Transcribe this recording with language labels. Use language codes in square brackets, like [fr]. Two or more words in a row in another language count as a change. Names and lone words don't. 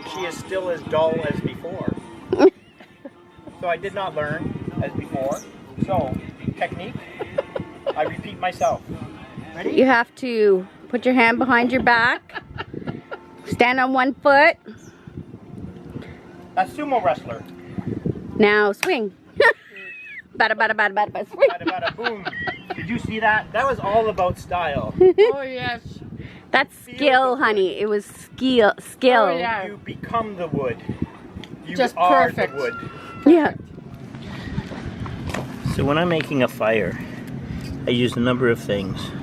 [en] She is still as dull as before. So I did not learn as before. So, technique, I repeat myself. Ready? You have to put your hand behind your back, stand on one foot. A sumo wrestler. Now swing. Bada bada bada bada bada swing. Bada bada boom. Did you see that? That was all about style. Oh yes. That's skill, honey. It was skill. Oh, yeah. You become the wood. You Just are perfect. the wood. Yeah. So when I'm making a fire, I use a number of things.